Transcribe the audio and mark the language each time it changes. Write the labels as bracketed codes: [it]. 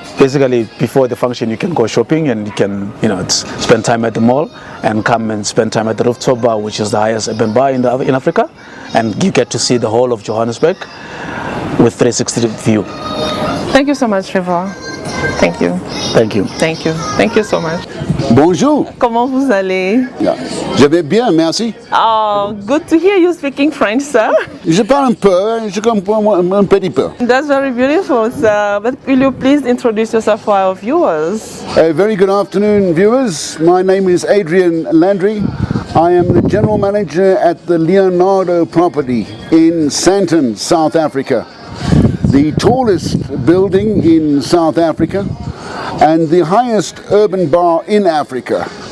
[en] Basically, before the function, you can go shopping and you can, spend time at the mall and come and spend time at the rooftop bar, which is the highest urban bar in Africa, and you get to see the whole of Johannesburg with 360 view. Thank you so much, Trevor. Thank you. Thank you. Thank you. Thank you so much. [fr] Bonjour. Comment vous allez? Je vais bien, merci. [en] Oh, good to hear you speaking French, sir. [fr] Je parle un peu, je comprends un petit peu. [en] That's very beautiful, sir. But will you please introduce yourself for our viewers? A very good afternoon, viewers. My name is Adrian Landry. I am the General Manager at the Leonardo property in Sandton, South Africa. The tallest building in South Africa and the highest urban bar in Africa.